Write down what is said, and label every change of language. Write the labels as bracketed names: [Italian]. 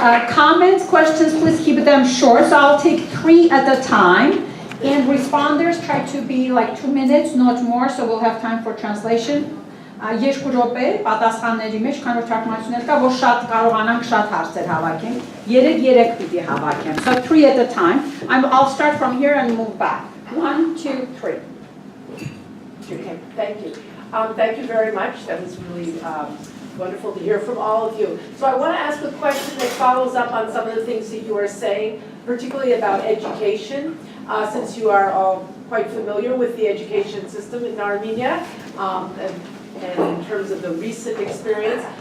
[English] Comments, questions, please keep them short. So I'll take 3 at a time. And responders try to be like 2 minutes, not more, so we'll have time for translation. [Armenian] Երկու րոպե պատասխանների մեջ, քանի որ թարգմանություններ կա, որ շատ կարողանանք շատ հարցեր հավաքենք։ 3 պիտի հավաքենք. [English] So 3 at a time. I'll start from here and move back. 1, 2, 3. Okay, thank you. Thank you very much. That was really wonderful to hear from all of you. So I want to ask a question that follows up on some of the things that you were saying, particularly about education, since you are all quite familiar with the education system in Armenia, and in terms of the recent experience.